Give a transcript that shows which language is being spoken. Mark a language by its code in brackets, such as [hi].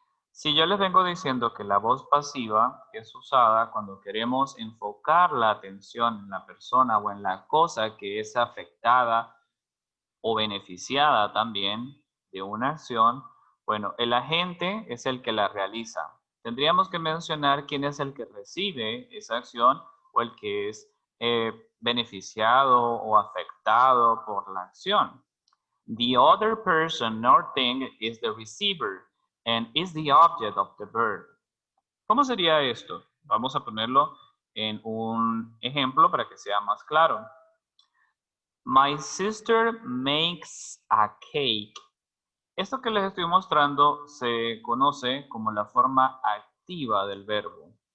[es] Si yo les vengo diciendo que la voz pasiva es usada cuando queremos enfocar la atención en la persona o en la cosa que es afectada o beneficiada también de una acción, bueno, el agente es el que la realiza. Tendríamos que mencionar quién es el que recibe esa acción o el que es beneficiado o afectado por la acción. [en] The other person or thing is the receiver and is the object of the verb. [es] ¿Cómo sería esto? Vamos a ponerlo en un ejemplo para que sea más claro. [en] My sister makes a cake. [es] Esto que les estoy mostrando se conoce como la forma activa del verbo.